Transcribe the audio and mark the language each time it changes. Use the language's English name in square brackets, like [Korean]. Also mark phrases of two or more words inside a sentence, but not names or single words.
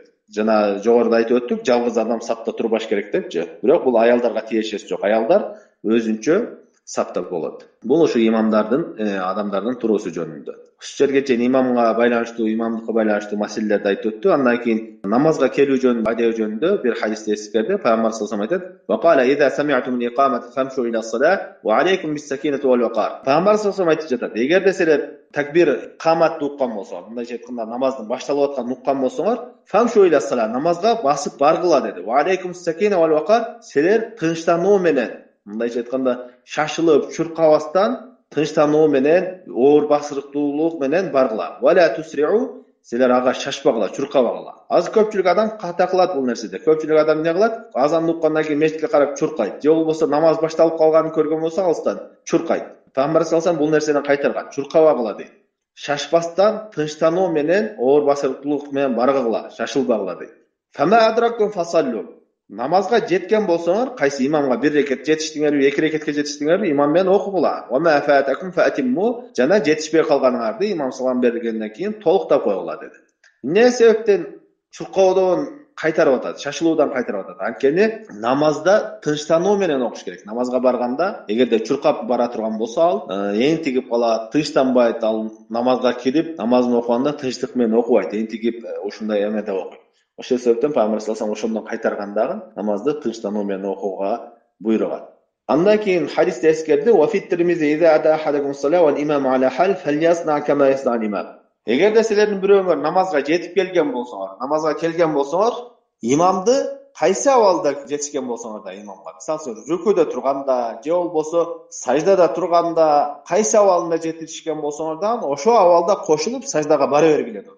[Kyrgyz] Жана жогоруда айтып өттүк, жалгыз адам сапта турбаш керек депчи. Бирок бул аялдарга тиешеси жок. Аялдар өзүнчө сапта болот. Бул ушу имамдардын, адамдардын туруусу жөнүндө. Ушул жерге чейин имамга байланыштуу, имамдыкка байланыштуу маселелерди айтып өттү. Андан кийин намазга келүү жөнүндө, адеп жөнүндө бир хадисти эскерди. [Arabic] Пайгамбар صلى الله عليه وسلم айтат: "وقال إذا سمعتم الإقامة فامشوا إلى الصلاة وعليكم بالسكينة والوقار." [Kyrgyz] Пайгамбар [Arabic] صلى الله عليه وسلم [Kyrgyz] айтып жатат: "Эгерде силер такбир каматты уккан болсоңор, мындайча айтканда намаздын башталып атканын уккан болсоңор, [Arabic] فامشوا إلى الصلاة, [Kyrgyz] намазга басып баргыла" деди. [Arabic] "وعليكم بالسكينة والوقار", [Kyrgyz] силер тынчтануу менен, мындайча айтканда шашылып, чуркабастан тынчтануу менен, оор басырыктуулук менен баргыла. [Arabic] "ولا تسرعوا", [Kyrgyz] силер ага шашпагыла, чуркабагыла. Азыр көпчүлүк адам ката кылат бул нерседе. Көпчүлүк адам эмне кылат? Азанды уккандан кийин мешитке карап чуркайт. Же болбосо намаз башталып калганын көргөн болсо алыстан чуркайт. Пайгамбар [Arabic] صلى الله عليه وسلم [Kyrgyz] бул нерседен кайтарган. Чуркабагыла дейт. Шашпастан тынчтануу менен, оор басырыктуулук менен баргыла, шашылбагыла дейт. [Arabic] "فما أدركتم فصلوا", [Kyrgyz] намазга жеткен болсоңор, кайсы имамга бир рекет жетиштиңерби, эки рекетке жетиштиңерби, имам менен окугула. [Arabic] "وما فاتكم فأتموا", [Kyrgyz] жана жетишпей калганыңарды имам салам бергенден кийин толуктап койгула деди. Эмне себептен чуркоодон кайтарып атат, шашылуудан кайтарып атат? Анткени намазда тынчтануу менен окуш керек. Намазга барганда, эгерде чуркап бара турган болсо, ал энтигип калат, тынчтанбайт, ал намазга кирип, намазын окуганда тынчтык менен окубайт, энтигип ушундай эмеде окуйт. Ошол себептен Пайгамбар [Arabic] صلى الله عليه وسلم [Kyrgyz] ошондон кайтарган дагы намазды тынчтануу менен окууга буйруган. Андан кийин хадисте эскерди: [Arabic] "وفي الترمذي إذا أتى أحدكم الصلاة والإمام على حال فليصنع كما يصنع الإمام". [Kyrgyz] Эгерде силердин бирөөңөр намазга жетип келген болсоңор, имамды кайсы абалда жетишкен болсоңор да имамга, мисалы рүкүдө турганда, же болбосо саждада турганда, кайсы абалында жетишкен болсоңор да, ошол абалда кошулуп саждага бара бергиле дейт.